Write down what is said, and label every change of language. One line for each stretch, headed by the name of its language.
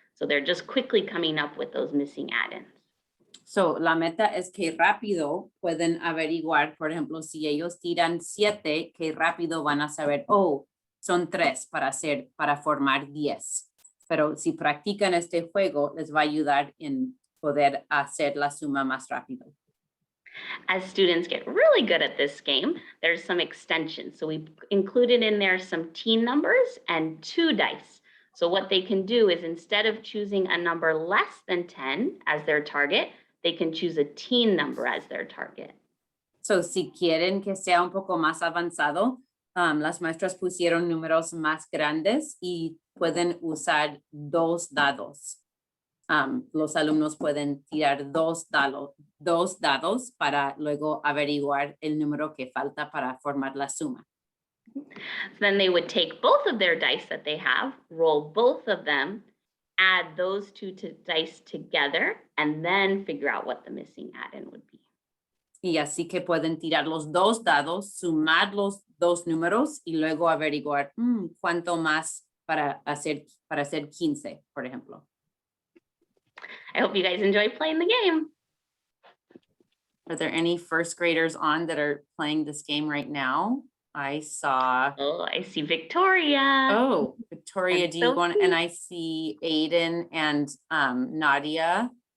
English: So they're just quickly coming up with those missing add-ins.
Spanish: So la meta es que rápido pueden averiguar, por ejemplo, si ellos tiran 7, que rápido van a saber, oh, son 3 para formar 10. Pero si practican este juego, les va a ayudar en poder hacer la suma más rápido.
English: As students get really good at this game, there's some extensions. So we included in there some teen numbers and 2 dice. So what they can do is instead of choosing a number less than 10 as their target, they can choose a teen number as their target.
Spanish: So si quieren que sea un poco más avanzado, las maestras pusieron números más grandes y pueden usar 2 dados. Los alumnos pueden tirar 2 dados para luego averiguar el número que falta para formar la suma.
English: Then they would take both of their dice that they have, roll both of them, add those 2 dice together, and then figure out what the missing add-in would be.
Spanish: Y así que pueden tirar los 2 dados, sumar los 2 números y luego averiguar cuánto más para hacer 15, por ejemplo.
English: I hope you guys enjoy playing the game. Are there any first graders on that are playing this game right now? I saw. Oh, I see Victoria. Oh, Victoria, That's do you so want, cute. and I see Aiden and Nadia.